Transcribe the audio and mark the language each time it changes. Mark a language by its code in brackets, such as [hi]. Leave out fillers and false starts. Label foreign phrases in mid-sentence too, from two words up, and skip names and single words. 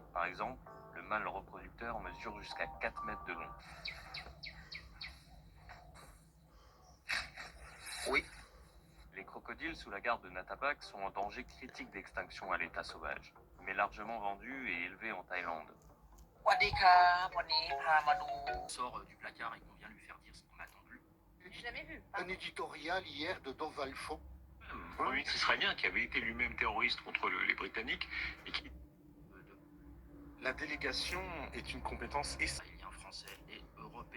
[fr] Par exemple, le mâle reproducteur mesure jusqu'à 4 mètres de long. Oui. Les crocodiles sous la garde de Natapak sont en danger critique d'extinction à l'état sauvage, mais largement vendus et élevés en Thaïlande. [th] สวัสดีครับวันนี้พามาดู [fr] sort du placard et qu'on vient lui faire dire ce qu'on attend de lui. J'ai jamais vu. Un éditorial hier de Dorval Faux. Un ministre israélien qui avait été lui-même terroriste contre les Britanniques et qui... La délégation est une compétence Israélien, français et européen.